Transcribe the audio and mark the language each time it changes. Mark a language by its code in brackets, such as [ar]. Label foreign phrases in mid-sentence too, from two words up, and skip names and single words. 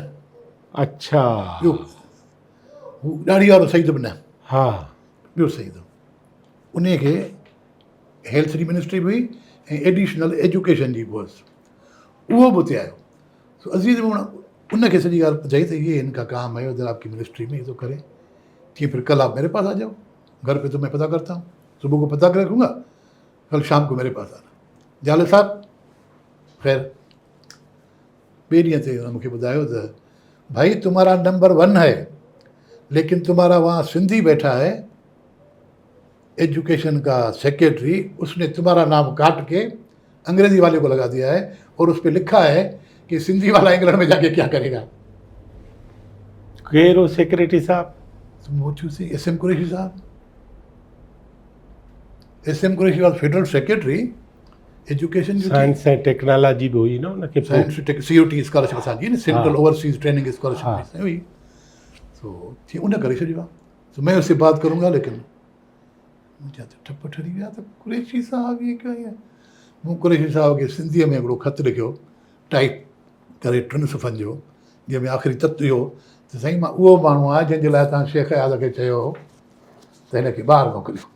[sd] अच्छा ॿियो हू ॾाढी वारो सईद बि न हा ॿियो सईद उन खे हेल्थ जी मिनिस्ट्री बि हुई ऐं एडिशनल एजुकेशन जी बि हुअसि उहो बि उते आयो तो अज़ीज़ में उनखे सॼी ॻाल्हि ॿुधाई त ये [ur] ان کا کام ہے ادھر آپ کی منسٹری میں یہ تو کرے ٹھیک پھر کل آپ میرے پاس آ جاؤ گھر پہ تو میں پتا کرتا ہوں صبح کو پتا کر رکھوں گا کل شام کو میرے پاس آنا جالے صاحب خیر [sd] ॿिए ॾींहं ते हुन मूंखे ॿुधायो त [ur] بھائی تمہارا نمبر 1 ہے لیکن تمہارا وہاں سندھی بیٹھا ہے ایجوکیشن کا سیکرٹری اس نے تمہارا نام کاٹ کے انگریزی والے کو لگا دیا ہے اور اس پر لکھا ہے کہ سندھی والا انگلینڈ میں جا کے کیا کرے گا. [sd] केरु सेक्रेटरी साहब [en] SM कुरैशी साहब SM कुरैशी was federal secretary education [sd] साइंस ऐं टेक्नोलॉजी बि हुई न उनखे साइंस COT स्कॉलरशिप असांजी न [en] central overseas training scholarship [sd] हुई तो थी उन करे छॾियो आहे [ur] تو میں اس سے بات کروں گا لیکن [sd] मुंहिंजा त ठप ठरी विया त कुरैशी साहब इहे कयो ईअं मूं कुरैशी साहब खे सिंधीअ में हिकिड़ो ख़तु लिखियो टाइप करे 3 सुफ़नि जो जंहिंमें आख़िरी तत्व इहो त साईं मां उहो माण्हू आहे जंहिंजे लाइ तव्हां शेख आज़ाद खे चयो हो त हिनखे ॿाहिरि मोकिलियो।